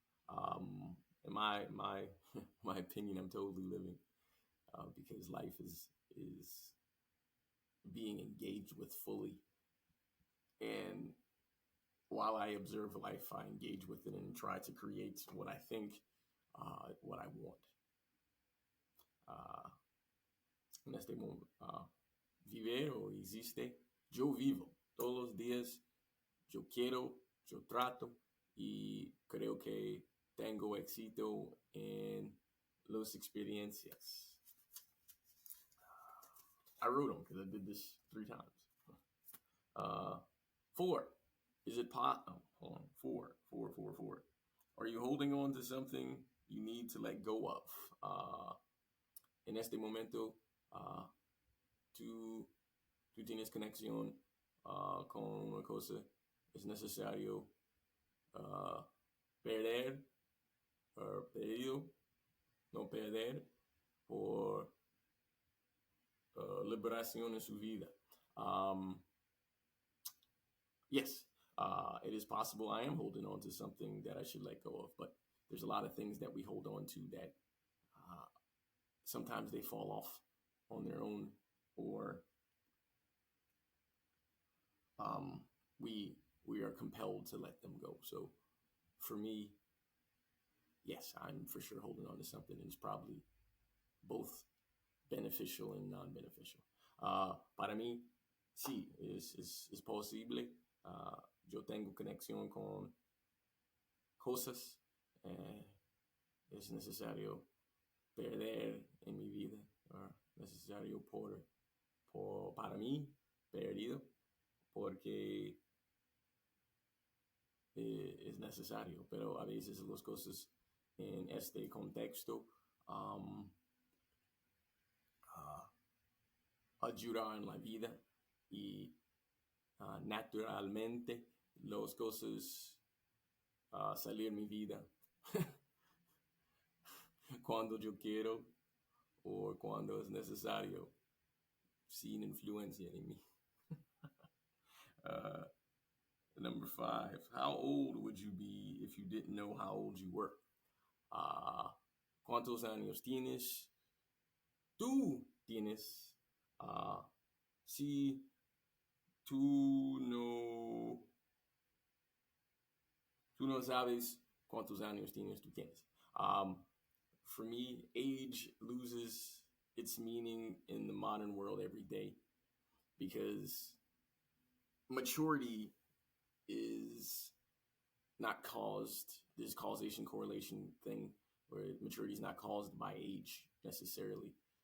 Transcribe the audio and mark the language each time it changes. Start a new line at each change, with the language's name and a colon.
English: In my my opinion, I'm totally living because life is being engaged with fully. And while I observe life, I engage with it and try to create what I think, what I want.
Spanish: En este momento, viver o existe, yo vivo todos los días, yo quiero, yo trato y creo que tengo éxito en las experiencias.
English: I wrote them because I did this 3 times. 4, is it hold on, 4. Are you holding on to something you need to let go of?
Spanish: En este momento, tú tienes conexión con una cosa, es necesario perder, perdido, no perder, por liberación en su vida.
English: Yes, it is possible I am holding on to something that I should let go of, but there's a lot of things that we hold on to that sometimes they fall off on their own, or we are compelled to let them go. So for me, yes, I'm for sure holding on to something, and it's probably both beneficial and non-beneficial.
Spanish: Para mí, sí, es posible. Yo tengo conexión con cosas. Es necesario perder en mi vida, necesario para mí, perdido, porque es necesario, pero a veces las cosas en este contexto um, uh, ayudan en la vida y naturalmente las cosas salir en mi vida cuando yo quiero o cuando es necesario sin influencia en mí.
English: Uh, Number 5, how old would you be if you didn't know how old you were?
Spanish: Uh, ¿Cuántos años tienes? Tú tienes. Uh, si tú no, tú no sabes cuántos años tienes, tú tienes.
English: For me, age loses its meaning in the modern world every day because maturity is not caused, this causation correlation thing where maturity is not caused by age necessarily.